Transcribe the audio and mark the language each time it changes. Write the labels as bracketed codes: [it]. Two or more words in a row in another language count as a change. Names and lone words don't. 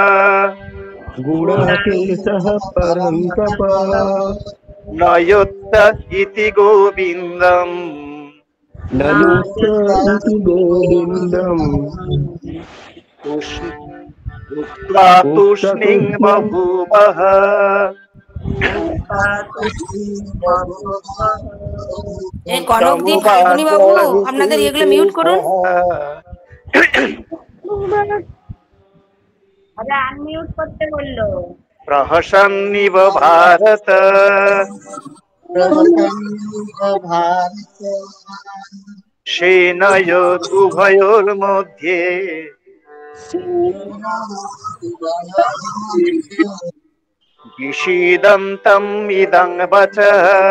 [sa] गुडाकेशः परन्तप न युक्त इति गोविन्दम् न युक्त इति गोविन्दम् उक्त्वा तूष्णीं बभूवः [bn] কনকদীপ ফাল্গুনী বাবু আপনাদের এগুলো মিউট করুন। আরে আনমিউট করতে বললো। [sa] प्रहसन्निव भारत सेनयोरुभयोर्मध्ये विषीदन्तम् इदं वचः